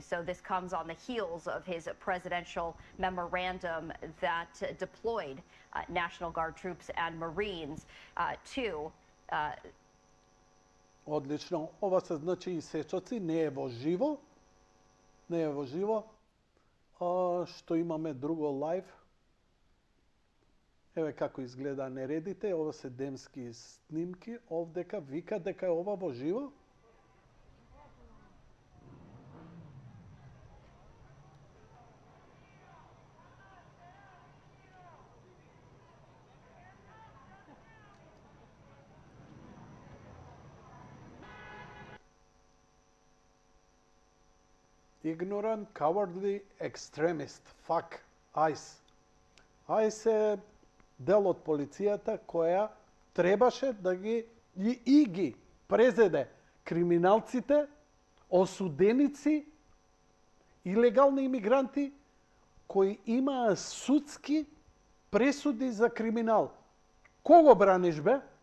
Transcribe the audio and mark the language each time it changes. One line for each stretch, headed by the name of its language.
English: So this comes on the heels of his presidential memorandum that deployed National Guard troops and Marines to
Macedonian: Одлично. Ова се значи и сечоци, не е во живо. Не е во живо. Што имаме друго лайв. Еве како изгледа нередите, ова се демски снимки, овдека вика дека е ова во живо.
English: Ignorant, cowardly extremist. Fuck. ICE.
Macedonian: ICE е дел од полицијата која требаше да ги презеде криминалците, осуденици, илегални имигранти кои имаа судски пресуди за криминал. Кого браниш, бе?